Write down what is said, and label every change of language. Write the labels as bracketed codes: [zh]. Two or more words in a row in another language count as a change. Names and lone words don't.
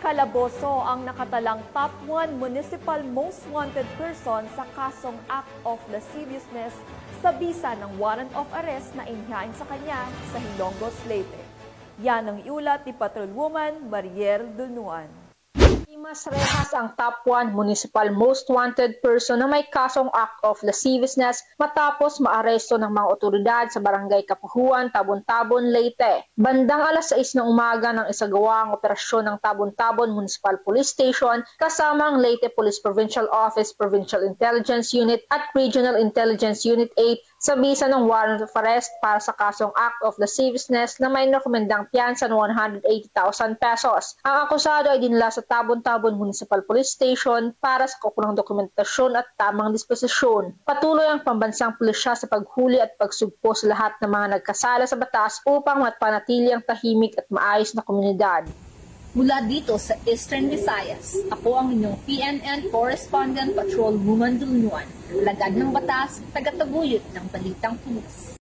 [tl] Calabozo ang nakatalang [en] top 1 municipal most wanted person [tl] sa kasong [en] act of lasciviousness [tl] sa bisa ng [en] warrant of arrest [tl] na inhihain sa kanya sa Hilongos, Leyte. Yan ang iulat ni Patrolwoman Mariel Dunuan. Dimas Rehas ang [en] top 1 municipal most wanted person [tl] na may kasong [en] act of lasciviousness [tl] matapos maaresto ng mga otoridad sa barangay Kapuhuan, Tabon-Tabon, Leyte. Bandang alas 6 ng umaga ng isagawa ang operasyon ng Tabon-Tabon Municipal Police Station kasama ang Leyte Police Provincial Office, Provincial Intelligence Unit at Regional Intelligence Unit 8 sa bisa ng [en] warrant of arrest [tl] para sa kasong [en] act of lasciviousness [tl] na may rekomendang piyansa ng 180,000 pesos. Ang akusado ay dinala sa Tabon-Tabon Municipal Police Station para sa kukulang dokumentasyon at tamang disposisyon. Patuloy ang pambansang pulisya sa paghuli at pagsugpo sa lahat ng mga nagkasala sa batas upang mapanatili ang tahimik at maayos na komunidad. Mula dito sa Eastern Visayas, ako ang inyong PNN Correspondent Patrolwoman Dunuan, alagad ng batas, tagataguyod ng balitang pulis.